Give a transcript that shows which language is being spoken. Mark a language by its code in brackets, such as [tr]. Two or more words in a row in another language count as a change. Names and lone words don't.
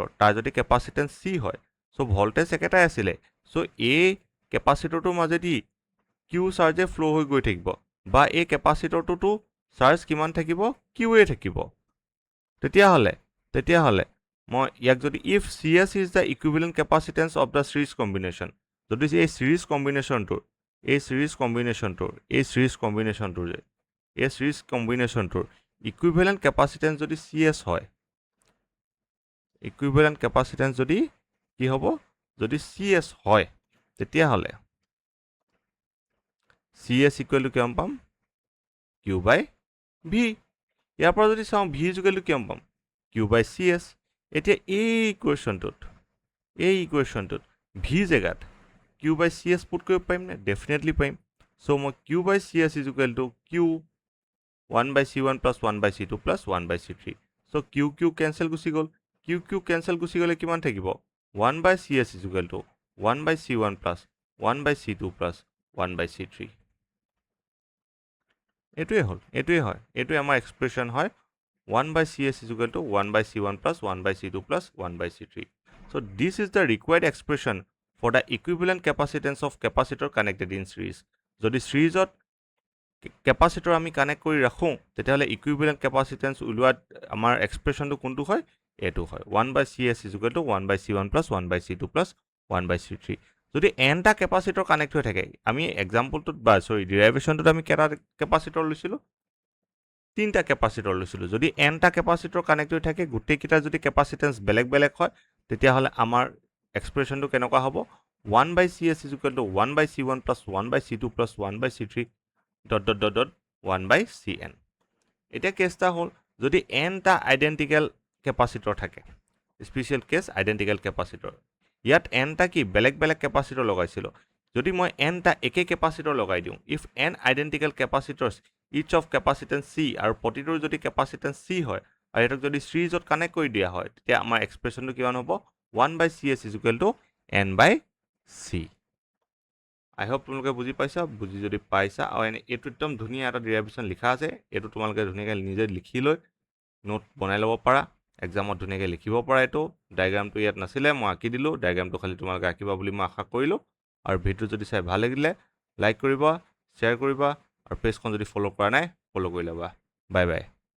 [as] তাৰ যদি কেপাচিটেন্স C হয়, চ' ভল্টেজ একেটাই আছিলে। চ' এই কেপাচিটৰটোৰ মাজেদি কিউ চাৰ্জে ফ্ল' হৈ গৈ থাকিব, বা এই কেপাচিটৰটোতো চাৰ্জ কিমান থাকিব? কিউৱে থাকিব। তেতিয়াহ'লে মই ইয়াক যদি [en] if CS is the equivalent capacitance of the series combination, [as] যদি এই সিৰিজ কম্বিনেশ্যনটোৰ [en] equivalent capacitance [as] যদি CS হয়, [en] equivalent capacitance [as] যদি কি হ'ব যদি CS হয় তেতিয়াহ'লে [en] CS equal to [as] কিমান পাম [en] Q by V [as] ইয়াৰ পৰা যদি চাওঁ [en] V equal to [as] কিমান পাম [en] Q by CS [as] এতিয়া এই ইকুৱেশ্যনটোত V জেগাত [en] Q by CS [as] পুট কৰিব পাৰিম নে ডেফিনেটলি পাৰিম চ' মই [en] Q by CS is equal to Q 1 by C1 plus 1 by C2 plus 1 by C3 so Q cancel [as] গুচি গ'ল [en] Q cancel [as] গুচি গ'লে কিমান থাকিব [en] 1 by CS is equal to 1 by C1 plus 1 by C2 plus 1 by C3 [as] এইটোৱে হয় এইটোৱে আমাৰ এক্সপ্ৰেশ্যন হয় [en] 1 by CS is equal to 1 by C1 plus 1 by C2 plus 1 by C3 so this is the required expression for the equivalent capacitance of capacitor connected in series [as] যদি সিৰিজত কেপাচিটৰ আমি কানেক্ট কৰি ৰাখোঁ তেতিয়াহ'লে [en] equivalent capacitance [as] উলিওৱাত আমাৰ এক্সপ্ৰেশ্যনটো কোনটো হয় এইটো হয় [en] 1 by CS is equal to 1 by C1 plus 1 by C2 plus 1 by C3 [as] যদি nটা কেপাচিটৰ কানেক্ট হৈ থাকে আমি এক্সাম্পলটোত ডিৰাইভেশ্যনটোত আমি কেইটা কেপাচিটৰ লৈছিলোঁ তিনিটা কেপাচিটৰ লৈছিলোঁ যদি nটা কেপাচিটৰ কানেক্ট হৈ থাকে গোটেইকেইটা যদি কেপাচিটেন্স বেলেগ বেলেগ হয় তেতিয়াহ'লে আমাৰ এক্সপ্ৰেশ্যনটো কেনেকুৱা হ'ব [en] 1 by CS is equal to 1 by C1 plus 1 by C2 plus 1 by C3 1 by Cn [as] এতিয়া কেছটা হ'ল যদি nটা আইডেন্টিকেল কেপাচিটৰ থাকে [en] special case identical capacitor [as] ইয়াত nটা কি বেলেগ বেলেগ কেপাচিটৰ লগাইছিলোঁ যদি মই nটা একে কেপাচিটৰ লগাই দিওঁ [en] if n identical capacitors each of capacitance C [as] আৰু প্ৰতিটোৰ যদি কেপাচিটেন্স C হয় আৰু এটাক যদি সিৰিজত কানেক্ট কৰি দিয়া হয় তেতিয়া আমাৰ এক্সপ্ৰেশ্যনটো কিমান হ'ব [en] 1 by CS is equal to n by C I hope [as] তোমালোকে বুজি পাইছা বুজি যদি পাইছা আৰু এইটো একদম ধুনীয়া এটা ডেৰিভেশ্যন লিখা আছে এইটো তোমালোকে ধুনীয়াকৈ নিজে লিখি লৈ নোট বনাই ল'ব পাৰা এক্সামত ধুনীয়াকৈ লিখিব পাৰা এইটো ডায়েগ্ৰামটো ইয়াত নাছিলে মই আঁকি দিলোঁ ডায়েগ্ৰামটো খালি তোমালোকে আঁকিবা বুলি মই আশা কৰিলোঁ আৰু ভিডিঅ'টো যদি চাই ভাল লাগিলে লাইক কৰিবা শ্বেয়াৰ কৰিবা আৰু পেজখন যদি ফ'ল' কৰা নাই ফ'ল' কৰি ল'বা [en] bye bye